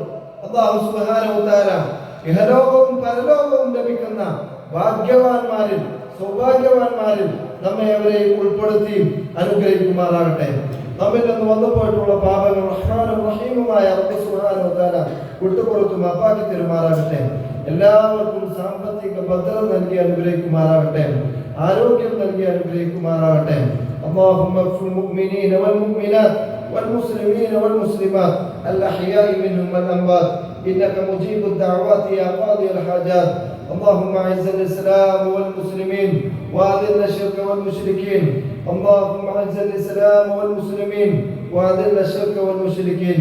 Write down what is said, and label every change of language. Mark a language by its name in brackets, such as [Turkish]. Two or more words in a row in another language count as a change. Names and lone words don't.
[Malayalam] അല്ലാഹു [Arabic] سبحانه وتعالى [Malayalam] ഇഹലോകവും പരലോകവും ലഭിക്കുന്ന ഭാഗ്യവാന്മാരിൽ സൗഭാഗ്യവാന്മാരിൽ നമ്മെ അവരെ ഉൾപ്പെടുത്തി അനുഗ്രഹിക്കുമാറാകട്ടെ. നമ്മിൽ നിന്ന് വന്നുപോയിട്ടുള്ള പാപങ്ങൾ റഹ്മാനും റഹീമുമായ റബ്ബ് [Arabic] سبحانه وتعالى [Malayalam] വിട്ടുപുറത്തു മാപ്പാക്കി തരുമാറാകട്ടെ. എല്ലാവർക്കും സാമ്പത്തിക ഭദ്രത നൽകി അനുഗ്രഹിക്കുമാറാകട്ടെ, ആരോഗ്യം നൽകി അനുഗ്രഹിക്കുമാറാകട്ടെ. [Arabic] اللهم اغفر المؤمنين والمؤمنات والمسلمين والمسلمات الأحياء منهم والأموات إنك مجيب الدعوات يا قاضي الحاجات. اللهم أعز الإسلام والمسلمين وأذل الشرك والمشركين. اللهم أعز الإسلام والمسلمين وأذل الشرك والمشركين.